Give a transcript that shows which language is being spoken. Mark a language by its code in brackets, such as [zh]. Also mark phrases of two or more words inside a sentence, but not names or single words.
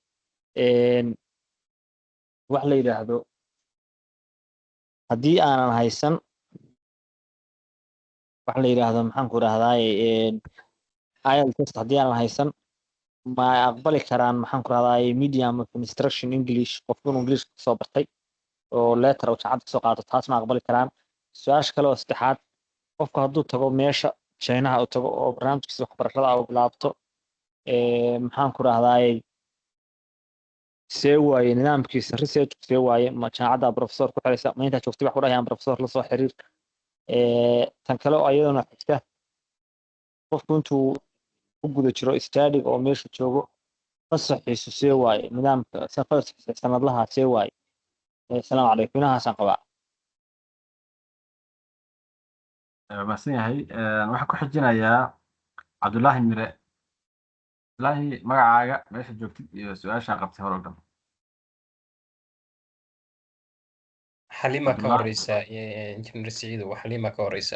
[so] wax la yidhaahdo haddii aanan haysan wax la yidhaahdo maxaan ku idhahdaa [en] IELTS test [so] haddii aanan haysan ma aqbali karaan maxaan ku idhahdaa [en] medium of instruction English [so] qofku inuu English kasoo bartay oo letter oo jaamacad kasoo qaato taas ma aqbali karaan su-aasha kale oo saddexaad qofku hadduu tago meesha China uu tago oo barnaamijkiisa waxbarashada uu bilaabto maxaan ku idhahdaa see waaye nidaamkiisa research see waaye ma jaamacadda professor ku xiraysa ma intaa joogtay wax ku dhahayaan professor la soo xiriir tan kale oo ayadana xigta qofku intuu ku guda jiro study oo meesha joogo fasaxiisu see waaye nidaamka safarkiisa sanadlaha see waaye [ar] السلام عليكم هنا حسن قبع [so] mahadsan yahay waxaan ku xijinayaa cabdullaahi mire cabdullaahi magacaaga meesha joogtid iyo su-aashaa qabtay hore o dhan xalima ka horeysa injineer siciidu waa xalima ka horeysa